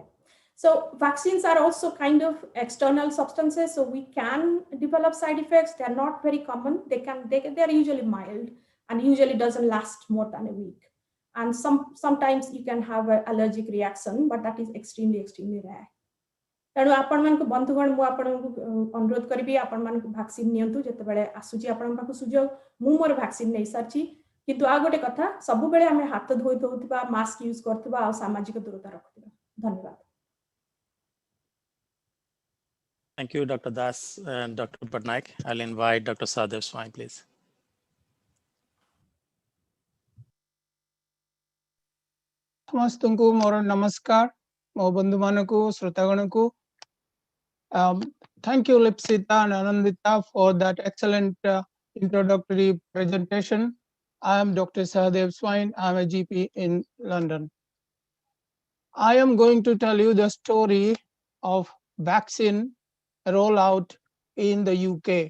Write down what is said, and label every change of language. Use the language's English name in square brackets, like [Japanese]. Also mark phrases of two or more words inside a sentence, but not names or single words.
[English] So vaccines are also kind of external substances, so we can develop side effects. They're not very common. They're usually mild and usually doesn't last more than a week. And sometimes you can have an allergic reaction, but that is extremely, extremely rare. [Odia] ତେଣୁ ଆପଣମାନଙ୍କୁ ବନ୍ଧୁଗଣ ମୁଁ ଆପଣଙ୍କୁ ଅନୁରୋଧ କରିବି ଆପଣମାନଙ୍କୁ ଭ୍ୟାକ୍ସିନ୍ ନିଅନ୍ତୁ ଯେତେବେଳେ ଆସୁଛି ଆପଣଙ୍କ ପାଖକୁ ସୁଯୋଗ। ମୁଁ ମୋର ଭ୍ୟାକ୍ସିନ୍ ନେଇ ସାରିଛି, କିନ୍ତୁ ଆଉ ଗୋଟେ କଥା, ସବୁବେଳେ ଆମେ ହାତ ଧୋଉଥିବା, [English] mask use [Odia] କରୁଥିବା ଆଉ ସାମାଜିକ ଦୂରତା ରଖୁଥିବା। ଧନ୍ୟବାଦ। [English] Thank you, Dr. Das and Dr. Patnaik. I'll invite Dr. Sahadev Swain, please. [Odia] ସମସ୍ତଙ୍କୁ ମୋର ନମସ୍କାର, ମୋ ବନ୍ଧୁମାନଙ୍କୁ, ଶ୍ରୋତାଗଣଙ୍କୁ। [English] Thank you, Lipsita and Anandita, for that excellent introductory presentation. I am Dr. Sahadev Swain. I am a GP in London. I am going to tell you the story of vaccine rollout in the UK.